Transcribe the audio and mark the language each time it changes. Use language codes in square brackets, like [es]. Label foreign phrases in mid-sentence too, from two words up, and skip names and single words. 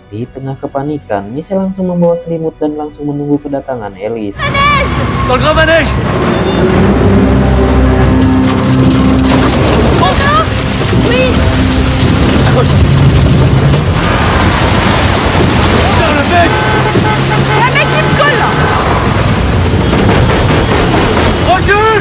[id] Di tengah kepanikan, Michelle langsung membawa selimut dan langsung menunggu kedatangan Alice. [fr] Dans le grand manège! Oui. Accroche-toi! Vers le mec! Un mec qui me colle là. Recule!